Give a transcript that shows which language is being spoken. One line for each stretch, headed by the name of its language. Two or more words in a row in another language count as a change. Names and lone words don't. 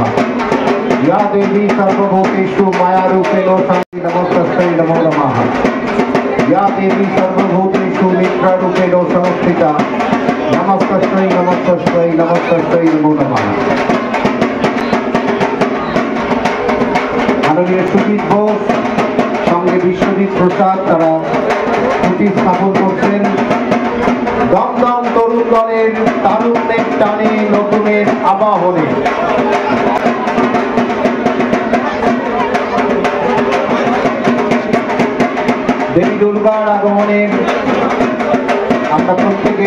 Sanskrit: या देवी सर्वभूतेषु मायारूपेण नमस्तस्मै नमो नमः। या देवी सर्वभूतेषु मित्ररूपेण संस्थिता नमस्तस्मै नमस्तस्मै नमस्तस्मै नमो नमः।
Bangla: माननीय सुजीत बोस, সঙ্গে বিশ্বজিৎ প্রসাদ তারা খুঁটি স্থাপন করছেন। দমদম তরুণ দলের তারুণ্যের টানে নতুনের আবাহনে দেবী দুর্গার আগমনের আমরা প্রত্যেকের